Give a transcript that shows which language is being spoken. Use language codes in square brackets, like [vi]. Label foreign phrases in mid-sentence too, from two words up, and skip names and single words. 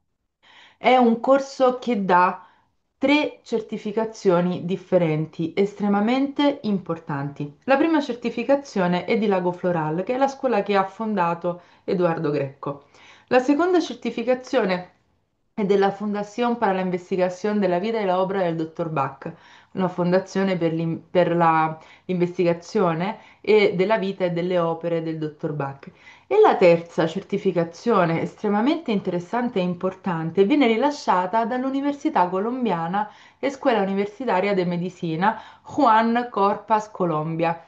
[it] È un corso che dà tre certificazioni differenti, estremamente importanti. La prima certificazione è di Lago Floral, che è la scuola che ha fondato Edoardo Greco. La seconda certificazione è della Fundación para la Investigación de la Vida y la Obra del Dr. Bach, una fondazione per l'investigazione e della vita e delle opere del Dr. Bach. E la terza certificazione, estremamente interessante e importante, viene rilasciata dall'Università Colombiana e Scuola Universitaria de Medicina Juan Corpas Colombia.